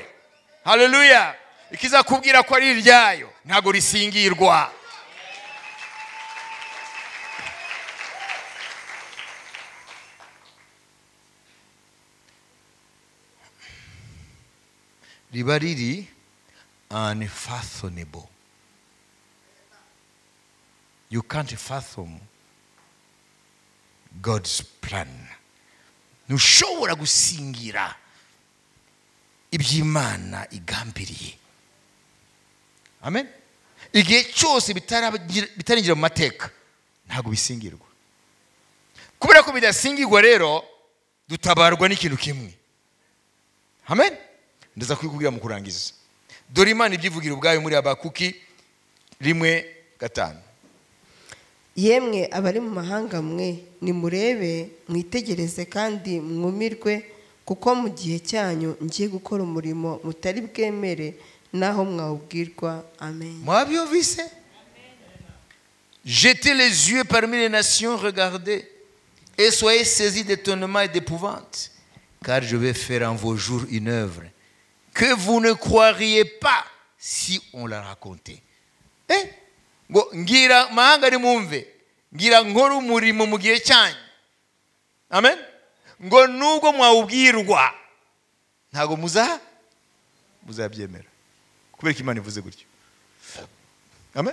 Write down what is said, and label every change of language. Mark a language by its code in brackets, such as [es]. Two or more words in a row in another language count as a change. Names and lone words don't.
[rw] Haleluya. Ikiza kubwira ko ari iryayo, ntago risingirwa. Riba riri unfathomable. [en] You can't fathom God's plan. [rw] Ntushobora gusingira iby'Imana igambiriye. Amen. Igihe cyose bitarinjira mu mateka, ntago bisingirwa. Kubera ko bidasingirwa rero, dutabarwa n'ikintu kimwe. Amen. Ndaza kwikubwira mu kurangiza. Dore Imana ibyivugira ubwayo muri Habakuki 1:5. Yemwe abari mu mahanga mwe, nimurebe mwitegereze kandi mwumirwe, kuko mu gihe cyanyu ngiye gukora umurimo mutari bwemere naho mwawubwirwa. Amen. Mwabyumvise? [fr] Jetez les yeux parmi les nations, regardez, et soyez saisis d'étonnement et d'épouvante, car je vais faire en vos jours une œuvre que vous ne croiriez pas si on la racontait. [rw] Ngo ngira mahanga ari mumve, ngira nkora umurimo mu gihe cyanyu. Amen. Ngo nubwo mwawubwirwa ntago muzabyemera, kubera ko Imana ivuze gutyo. Amen.